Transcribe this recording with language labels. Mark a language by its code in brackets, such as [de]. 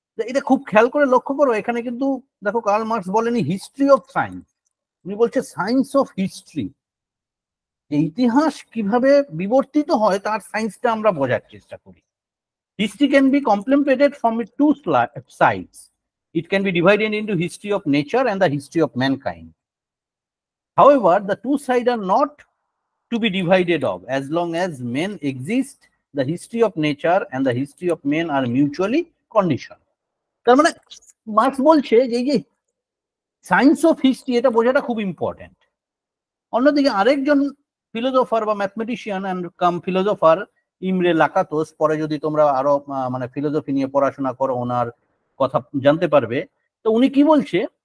[bn] এটা খুব খেয়াল করে লক্ষ্য করো, এখানে কিন্তু দেখো কার্ল মার্কস বলেনি হিস্ট্রি অফ সায়েন্স, উনি বলছে সায়েন্স অফ হিস্ট্রি। ইতিহাস কিভাবে বিবর্তিত হয় তার সায়েন্সটা আমরা বোঝার চেষ্টা করি। [en] History can be complemented from two sides. It can be divided into history of nature and the history of mankind. However, the two sides are not to be divided of. As long as men exist, the history of nature and the history of men are mutually conditioned. [bn] তার মানে marks বলছে যে এই যে science of history, এটা বোঝাটা খুব important. অন্যদিকে আরেকজন ফিলোসোফার বা ম্যাথমেটিশিয়ান অ্যান্ড কাম ফিলোসোফার, ইমরে লাকাতোস, পরে যদি তোমরা আরো মানে ফিলোসফি নিয়ে পড়াশোনা করো ওনার কথা জানতে পারবে। তো উনি কি বলছে?